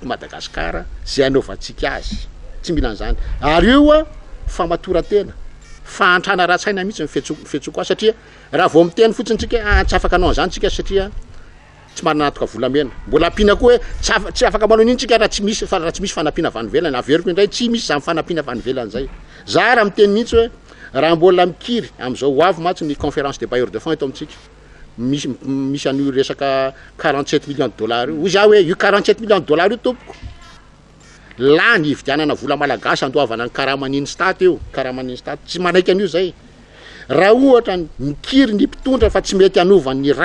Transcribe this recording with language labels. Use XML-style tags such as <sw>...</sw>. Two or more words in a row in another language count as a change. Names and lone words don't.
<mg>Madagasikara zay anaovantsika azy tsy mila an'izany ary io famatoratena fahantrana ratsaina mihitsy mifetsoko satria raha vao miteny fotsiny tsika tsy afaka anao an'izany tsika satria tsy manana antoka volamena mbola ampina koa hoe tsy afaka manao an'iny tsika raha tsy misy fanampiana vanivelany averiko indray tsy misy zany fanampiana vanivelany zay za raha miteny mihitsy hoe raha mbola mikiry am'izao ho avy matsy ny</mg> <fr>conférence des bailleurs de fonds</fr> <mg>eto amintsika misy an'io resaka 47</mg> <fr>millions de dollars</fr> <mg>io za hoe io 47</mg> <fr>millions de dollars</fr> <mg>io tompoko Lany ividianana vola malagasy andoavana ny karamaniny stat io karamaniny stat tsy manaiky an'io zay raha ohatra mikiry ny mpitondra fa tsy mety anovany ny</mg>